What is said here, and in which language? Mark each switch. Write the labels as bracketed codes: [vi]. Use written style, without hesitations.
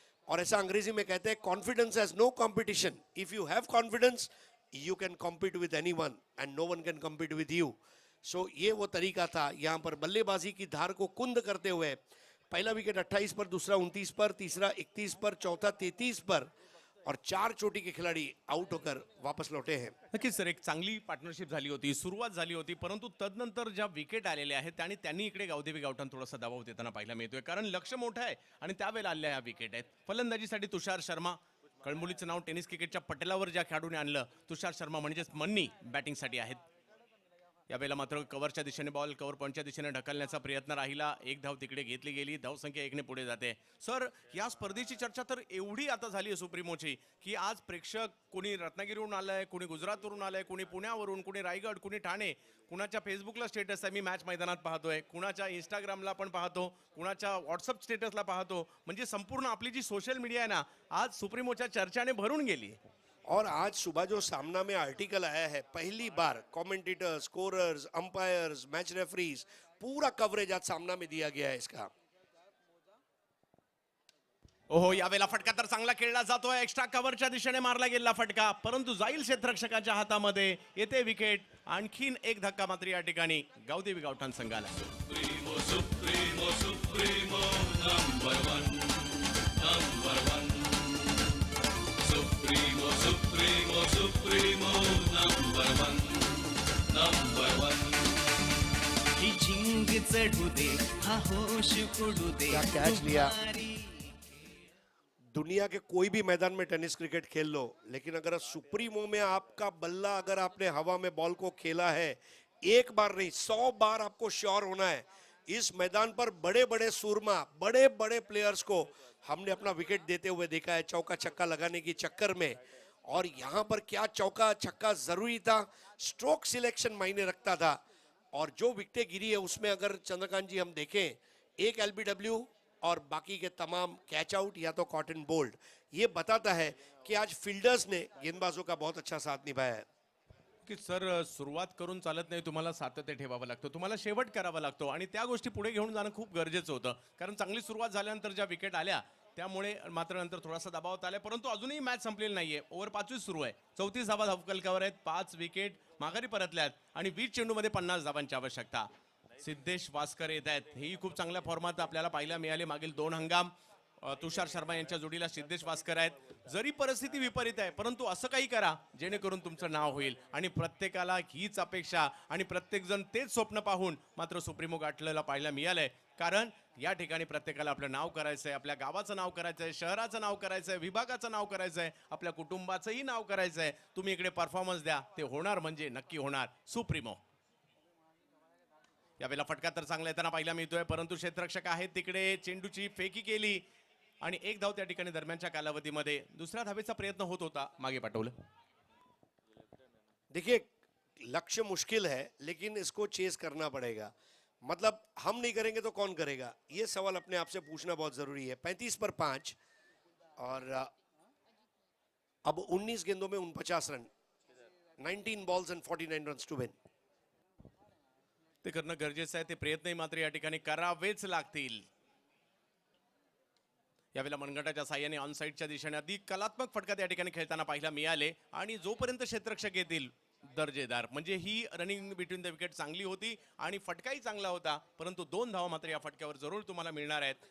[hi] और ऐसा अंग्रेजी में कहते हैं, [en] Confidence has no competition. If you have confidence you can compete with anyone and no one can compete with you. [hi] सो ये वो तरीका था. यहाँ पर बल्लेबाजी की धार को कुंद करते हुए पहला विकेट 28 पर, दूसरा 29 पर, तीसरा 31 पर, चौथा 33 पर, और 4 चोटी के खिलाड़ी आउट होकर वापस लौटे हैं. [mr] नक्कीच सर, एक चांगली पार्टनरशिप झाली होती, सुरुवात झाली होती. परंतु तदनंतर ज्या विकेट आलेल्या आहेत आणि त्यांनी इकडे गावदेवी गावठाण थोडासा दबाव देताना पाहायला मिळतोय, कारण लक्ष मोठं आहे आणि त्यावेळेला आलेल्या ह्या विकेट आहेत. फलंदाजीसाठी तुषार शर्मा, कळंबोलीचं नाव टेनिस क्रिकेटच्या पटलावर ज्या खेळाडूने आणलं, तुषार शर्मा म्हणजेच मन्नी, बॅटिंगसाठी आहेत. यावेळेला मात्र कव्हरच्या दिशेने बॉल कव्हर पॉईंटच्या दिशेने ढकलण्याचा प्रयत्न राहिला. एक धाव तिकडे घेतली गेली. धावसंख्या 1 ने पुढे जाते. सर, या स्पर्धेची चर्चा तर एवढी आता झाली आहे सुप्रीमोची, की आज प्रेक्षक कोणी रत्नागिरीवरून आलंय, कोणी गुजरातवरून आलंय, कोणी पुण्यावरून, कोणी रायगड, कोणी ठाणे, कुणाच्या फेसबुकला स्टेटस आहे मी मॅच मैदानात पाहतोय, कुणाच्या इंस्टाग्रामला पण पाहतो, कुणाच्या व्हॉट्सअप स्टेटसला पाहतो. म्हणजे संपूर्ण आपली जी सोशल मीडिया आहे ना, आज सुप्रीमोच्या चर्चाने भरून गेली. [hi] और आज सुबह जो सामना में आर्टिकल आया है, पहली बार commentators, scorers, umpires, match referees, पूरा कवरेज आज सामना में दिया गया है इसका. [mr] ओहो, यावेळेला फटका तर चांगला खेळला जातोय. एक्स्ट्रा कव्हरच्या दिशेने मारला गेलेला फटका, परंतु जाईल क्षेत्ररक्षकाच्या हातामध्ये. येते विकेट. आणखीन एक धक्का मात्र या ठिकाणी गावदेवी गावठाण संघाला. [en] Supremo, Supremo, Supremo, number one, number one. Supremo, Supremo, Supremo, number one, number one. [mr] ही झिंग चढू दे, हा होश उडू दे. [hi] क्या कैच लिया. तुम्हारी दुनिया के कोई भी मैदान में टेनिस क्रिकेट खेल लो, लेकिन अगर सुप्रीमो में आपका बल्ला अगर आपने हवा में बॉल को खेला है, एक बार नहीं 100 बार आपको श्योर होना है. इस मैदान पर बड़े बड़े सूरमा, बड़े बड़े प्लेयर्स को हमने अपना विकेट देते हुए देखा है चौका छक्का लगाने की चक्कर में. और यहाँ पर क्या चौका छक्का जरूरी था, स्ट्रोक सिलेक्शन मायने रखता था. और जो विकेटें गिरी है उसमें अगर चंद्रकांत जी हम देखें, एक एलबीडब्ल्यू और बाकी के तमाम कैच आउट या तो कॉटन बोल्ड. ये बताता है कि आज फील्डर्स ने गेंदबाजों का बहुत अच्छा साथ निभाया है. [mr] की सर, सुरुवात करून चालत नाही, तुम्हाला सातत्य ठेवावं लागतं, तुम्हाला शेवट करावा लागतो आणि त्या गोष्टी पुढे घेऊन जाणं खूप गरजेचं होतं. कारण चांगली सुरुवात झाल्यानंतर ज्या विकेट आल्या त्यामुळे मात्र नंतर थोडासा दबाव आलाय, परंतु अजूनही मॅच संपलेली नाहीये. ओव्हर 5 सुरू आहे. 34 धावा धावफलकावर आहेत. 5 विकेट माघारी परतल्यात आणि 20 चेंडूमध्ये 50 धावांची आवश्यकता. सिद्धेश वास्कर येत आहेत. ही खूप चांगल्या फॉर्मात आपल्याला पाहायला मिळाले मागील 2 हंगाम. तुषार शर्मा यांच्या जोडीला सिद्धेश वास्कर आहेत. जरी परिस्थिती विपरीत आहे, परंतु असं काही करा जेणेकरून तुमचं नाव होईल. आणि प्रत्येकाला हीच अपेक्षा आणि प्रत्येक जण तेच स्वप्न पाहून मात्र सुप्रीमो गाठलेला पाहायला मिळालंय. कारण या ठिकाणी प्रत्येकाला आपलं नाव करायचंय, आपल्या गावाचं नाव करायचंय, शहराचं नाव करायचंय, विभागाचं नाव करायचंय, आपल्या कुटुंबाचंही नाव करायचंय. तुम्ही इकडे परफॉर्मन्स द्या, ते होणार म्हणजे नक्की होणार. सुप्रीमो. यावेळेला फटका तर चांगला येताना पाहायला मिळतोय, परंतु क्षेत्ररक्षक आहेत तिकडे चेंडूची फेकी केली आणि एक धाव त्या ठिकाणी दरम्यानच्या कालावधीमध्ये. दुसऱ्या धावेचा प्रयत्न होत होता, मागे पाठवलं. [hi] देखिए, लक्ष्य मुश्किल है लेकिन इसको चेस करना पड़ेगा. मतलब हम नहीं करेंगे तो कौन करेगा, ये सवाल अपने आप से पूछना बहुत जरूरी है. 35 पर 5 और अब 19 गेंदों में 49 run, [en] 19 balls and 49 runs to win. [mr] ते करणं गरजेचं आहे. ते प्रयत्नही मात्र या ठिकाणी करावेच लागतील. यावेळेला मनगटाच्या साह्याने ऑन साईडच्या दिशेने अधिक कलात्मक फटका त्या ठिकाणी खेळताना पाहायला मिळाले. आणि जोपर्यंत क्षेत्ररक्षक येतील दर्जेदार, म्हणजे ही [en] running between the wicket [mr] चांगली होती आणि फटकाही चांगला होता, परंतु 2 धावा मात्र या फटक्यावर जरूर तुम्हाला मिळणार आहेत.